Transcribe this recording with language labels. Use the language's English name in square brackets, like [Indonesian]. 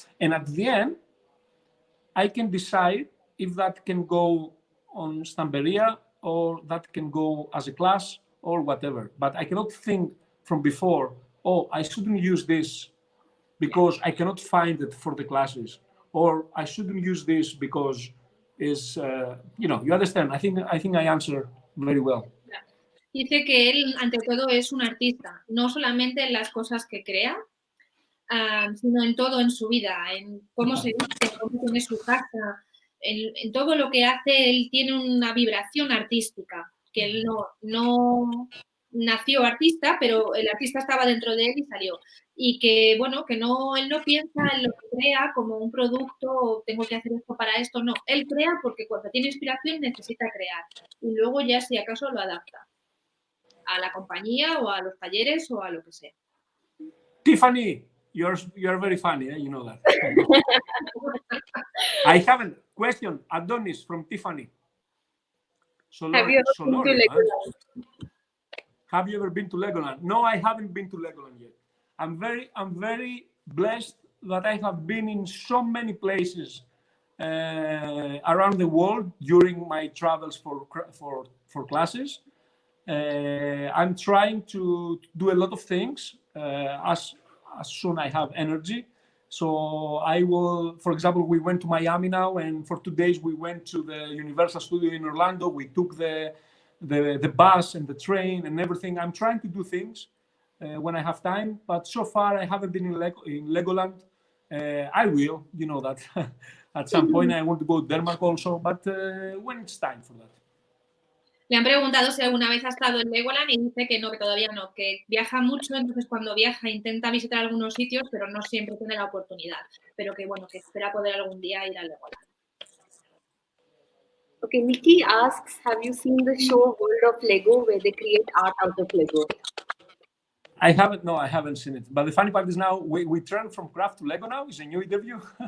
[English] And at the end, I can decide if that can go on Stamperia or that can go as a class or whatever. But I cannot think from before, oh, I shouldn't use this because I cannot find it for the classes, or I shouldn't use this because is, you know, you understand. I think I answer very well. [Spanish] Dice que él, ante todo, es un artista, no solamente en las cosas que crea, sino en todo en su vida, en cómo se viste, cómo tiene su casa, en todo lo que hace. Él tiene una vibración artística, que él no nació artista, pero el artista estaba dentro de él y salió. Y que, bueno, que no, él no piensa en lo que crea como un producto, o tengo que hacer esto para esto, no. Él crea porque cuando tiene inspiración necesita crear. Y luego ya, si acaso, lo adapta a la compañía o a los talleres o a lo que sea. [English] Tiffany, you're very funny, you know that. I haven't. Question, Adonis from Tiffany. Have you ever been to Legoland? Have you ever been to Legoland? No, I haven't been to Legoland yet. I'm very blessed that I have been in so many places around the world during my travels for classes. I'm trying to do a lot of things as soon I have energy. So I will, for example, we went to Miami now, and for 2 days we went to the Universal Studio in Orlando. We took the bus and the train and everything. I'm trying to do things when I have time, but so far I haven't been in Legoland. I will, you know that. At some point I want to go to Denmark also, but when it's time for that. [Spanish] Le han preguntado si alguna vez ha estado en Legoland y dice que no, que todavía no, que viaja mucho, entonces cuando viaja intenta visitar algunos sitios, pero no siempre tiene la oportunidad. Pero que bueno, que espera poder algún día ir a Legoland. [English] Okay, Nikki asks, have you seen the show World of Lego where they create art out of Lego? I haven't, no, I haven't seen it. But the funny part is now we turn from craft to Lego now. It's a new interview.